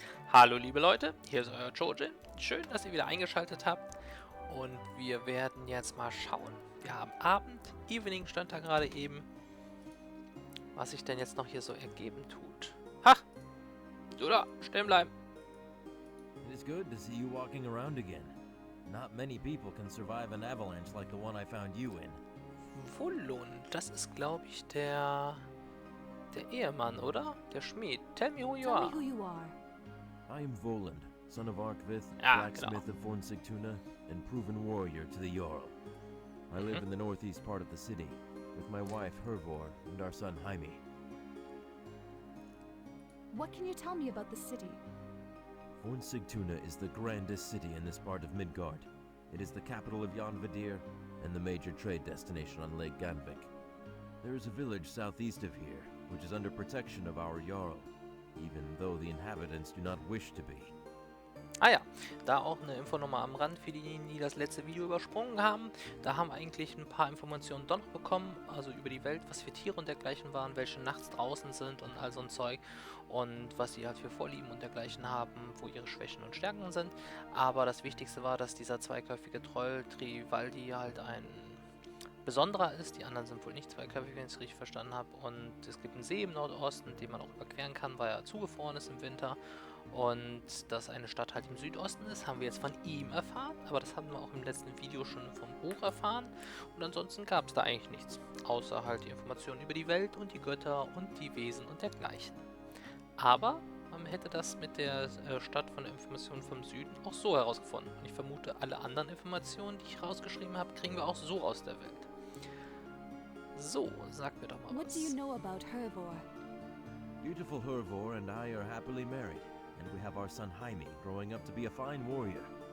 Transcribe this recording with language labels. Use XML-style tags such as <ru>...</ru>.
<de>Hallo liebe Leute, hier ist euer Jojen. Schön, dass ihr wieder eingeschaltet habt. Und wir werden jetzt mal schauen. Wir haben Abend, Evening stand da gerade eben. Was sich denn jetzt noch hier so ergeben tut. Ha! So da, stehen bleiben.</de> <en>It is good to see you walking around again. Not many people can survive an avalanche like the one I found you in.</en> <de>Wohlund, das ist glaube ich der Ehemann, oder? Der Schmied.</de> <en>Tell me who you are. I am Voland, son of Arkvith,</en> <de>Ja,</de> <en>blacksmith</en> <de>genau.</de> <en>of Fornsigtuna, and proven warrior to the Jarl. I live in the northeast part of the city, with my wife Hervor and our son Jaime. What can you tell me about the city? Fornsigtuna is the grandest city in this part of Midgard. It is the capital of Janvadir and the major trade destination on Lake Ganvik. There is a village southeast of here, which is under protection of our Jarl, even though the inhabitants do not wish to be.</en> <de>Ah ja, da auch eine Info nochmal am Rand für diejenigen, die das letzte Video übersprungen haben. Da haben wir eigentlich ein paar Informationen doch noch bekommen, also über die Welt, was für Tiere und dergleichen waren, welche nachts draußen sind und all so ein Zeug und was sie halt für Vorlieben und dergleichen haben, wo ihre Schwächen und Stärken sind. Aber das Wichtigste war, dass dieser zweiköpfige Troll Trivaldi halt ein besonderer ist. Die anderen sind wohl nicht zweiköpfig, wenn ich es richtig verstanden habe. Und es gibt einen See im Nordosten, den man auch überqueren kann, weil er zugefroren ist im Winter. Und dass eine Stadt halt im Südosten ist, haben wir jetzt von ihm erfahren. Aber das hatten wir auch im letzten Video schon vom Buch erfahren. Und ansonsten gab es da eigentlich nichts. Außer halt die Informationen über die Welt und die Götter und die Wesen und dergleichen. Aber man hätte das mit der Stadt von der Information vom Süden auch so herausgefunden. Und ich vermute, alle anderen Informationen, die ich rausgeschrieben habe, kriegen wir auch so aus der Welt. So, sag mir doch mal</de> <en>What</en> <de>was.</de> <en>do you know about Hervor? Beautiful Hervor and I are happily married, and we have our son Jaime growing up to be a fine warrior.</en>